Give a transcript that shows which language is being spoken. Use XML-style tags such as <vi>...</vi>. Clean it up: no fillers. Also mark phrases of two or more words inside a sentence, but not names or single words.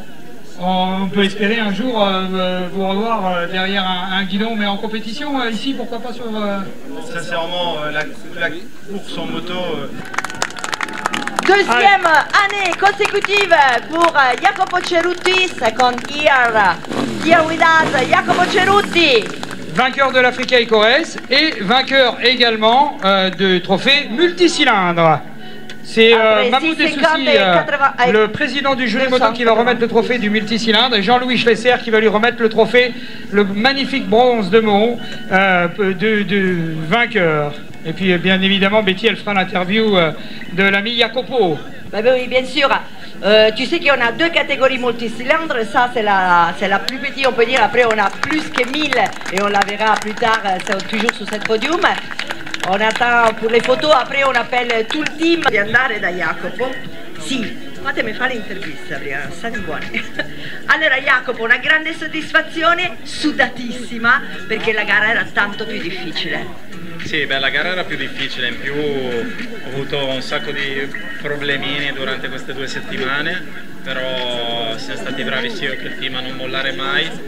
<fr>On peut espérer un jour vous revoir derrière un guidon, mais en compétition ici, pourquoi pas sur... Sincèrement, la course en moto... Deuxième année consécutive pour Jacopo Cerutti,</fr> <en>second year. Here with us, Jacopo Cerutti.</en> <fr>Vainqueur de l'Africa Eco Race et vainqueur également de trophée multicylindre. C'est Mahmoud Essoussi, le président du jury moto, qui va remettre le trophée du multicylindre, et Jean-Louis Schlesser qui va lui remettre le trophée, le magnifique bronze de Mont de vainqueur. Et puis bien évidemment Betty, elle fera l'interview de l'ami Jacopo. Bah oui, bien sûr. Tu sais qu'on a 2 catégories multicylindres, ça c'est la plus petite, on peut dire. Après on a plus que 1000 et on la verra plus tard, c'est toujours sur cette podium. On attend pour le photos, après on appelle tout le team</fr> <it>di andare da Jacopo. Sì, fatemi fare l'intervista prima, state buoni. Allora Jacopo, una grande soddisfazione, sudatissima, perché la gara era tanto più difficile. Sì, beh, la gara era più difficile, in più ho avuto un sacco di problemini durante queste 2 settimane, però siamo stati bravissimi con il team a non mollare mai.</it>